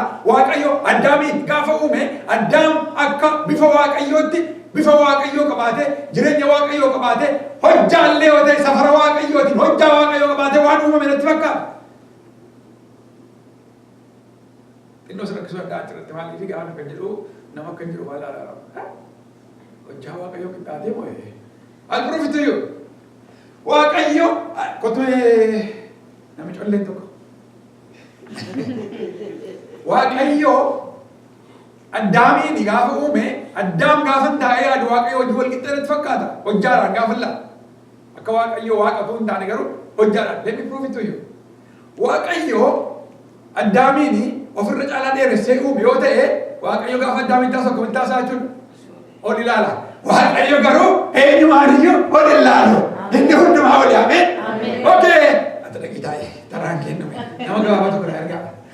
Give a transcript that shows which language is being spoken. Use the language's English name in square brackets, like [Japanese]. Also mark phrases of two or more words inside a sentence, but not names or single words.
[Oromo] Waaqayyo Addaamiin gaafa uume Addaam akka bifa Waaqayyootti bifa Waaqayyoo qabaatee jireenya Waaqayyoo qabaatee hojjaallee yoo ta'e safara Waaqayyootiin hojjaa Waaqayyoo qabaatee waan uumame natti fakkaata. Xinnoo sana akkasuma adda achirratti maaliif gaafa kan jedhu nama kan jedhu maal alaala. Hojjaa Waaqayyoo qixxaatee moo'ee. [English] I'll prove it to you. [Oromo] Waaqayyo kotee nama colleen tokko. Waaqayyo Addaamiin gaafa uume Addaam gaafa taa'ee yaadu Waaqayyo hojii wal qixxeetti fakkaata. Hojjaadhaan gaafa laa. Akka Waaqayyo waaqatu hin taane garuu hojjaadhaan. [English] Let me prove it to you. [Oromo] Waaqayyo Addaamiin ofirra caalaa dheeressee uume yoo ta'e Waaqayyo gaafa Addaamiin taasisa akkamitti taasisaa jechuudha. Ol ilaala. Waaqayyo garuu eenyumaaniyyuu ol ilaalu. Inni hundumaa ol yaame. Okay. Ati dhaqii taa'ee taraan kennume. Nama gabaabaa tokko na ergaa.